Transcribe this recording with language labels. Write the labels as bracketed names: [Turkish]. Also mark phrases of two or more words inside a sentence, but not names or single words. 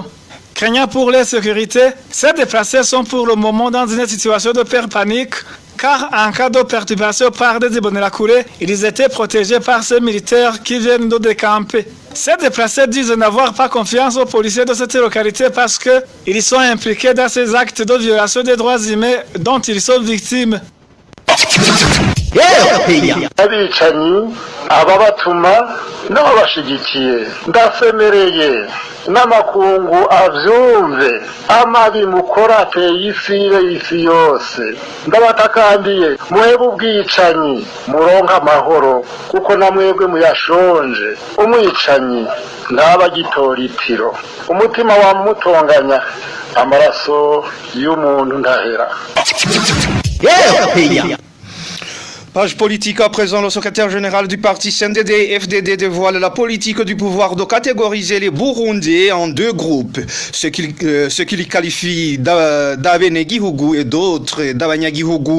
[French] Craignant pour leur sécurité, ces déplacés sont pour le moment dans une situation de peur panique, car en cas de perturbation par des Imbonerakure, ils étaient protégés par ces militaires qui viennent de décamper. Ces déplacés disent n'avoir pas confiance aux policiers de cette localité parce qu'ils sont impliqués dans ces actes de violation des droits humains dont ils sont victimes. [Rundi] abicanyi ababatuma n'ababashigikiye ndasemereye n'amakungu avyumve amabi mukora ateye isi yose ndabatakambiye muhebe ubwicanyi muronka amahoro kuko namwebwe muyashonje umwicanyi ntabagitora itiro umutima wamutonganya amaraso y'umuntu ndahera. [French] Page politique à présent, le secrétaire général du parti CNDD-FDD dévoile la politique du pouvoir de catégoriser les Burundais en 2 groupes, ceux qu'il qualifie d'Abenegihugu et d'autres d'Abanyagihugu.